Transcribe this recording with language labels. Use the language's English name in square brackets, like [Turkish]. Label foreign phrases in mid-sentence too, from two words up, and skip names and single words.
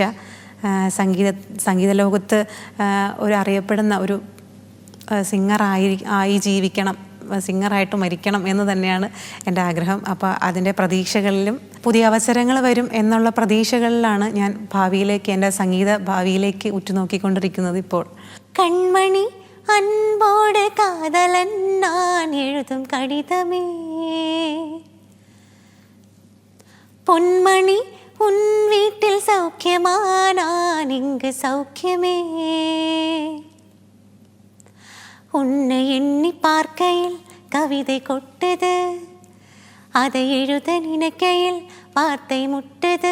[Malayalam] സംഗീത ലോകത്ത് അറിയപ്പെടുന്ന ഒരു സിംഗറായി ജീവിക്കണം, സിംഗറായിട്ട് മരിക്കണം എന്ന് തന്നെയാണ് എൻ്റെ ആഗ്രഹം. അപ്പോൾ അതിൻ്റെ പ്രതീക്ഷകളിലും പുതിയ അവസരങ്ങൾ വരും എന്നുള്ള പ്രതീക്ഷകളിലാണ് ഞാൻ ഭാവിയിലേക്ക്, എൻ്റെ സംഗീത ഭാവിയിലേക്ക് ഉറ്റുനോക്കിക്കൊണ്ടിരിക്കുന്നത് ഇപ്പോൾ. [Tamil] കൺമണി அன்போடு காதலன் நான் எழுதும் கடிதமே. பொன்மணி உன் வீட்டில் சௌக்கியமா, நான் இங்கு சௌக்கியமே. உன்னை எண்ணி பார்க்கையில் கவிதை கொட்டுது, அதை எழுத நினைக்கையில் வார்த்தை முட்டுது.